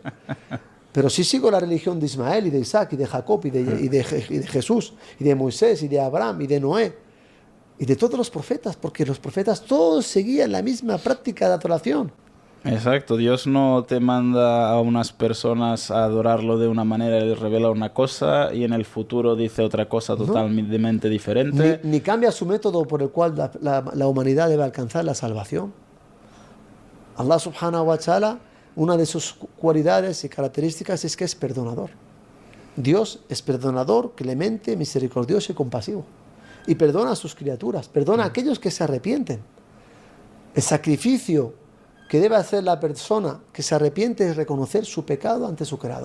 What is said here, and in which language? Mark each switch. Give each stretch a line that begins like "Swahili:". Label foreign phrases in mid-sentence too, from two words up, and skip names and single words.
Spanish: Pero sí sigo la religión de Ismael y de Isaac y de Jacob y de Jesús y de Moisés y de Abraham y de Noé y de todos los profetas, porque los profetas todos seguían la misma práctica de adoración. Exacto, Dios no te manda a unas personas a adorarlo de una manera, les revela una cosa y en el futuro dice otra cosa ¿no? totalmente diferente. Ni cambia su método por el cual la humanidad debe alcanzar la salvación.
Arabic: الله سبحانه وتعالى,
Spanish: una de sus cualidades y características es que es perdonador. Dios es perdonador, clemente, misericordioso y compasivo. Y perdona a sus criaturas, perdona a aquellos que se arrepienten. El sacrificio que debe hacer la persona que se arrepiente es reconocer su pecado ante su Creador.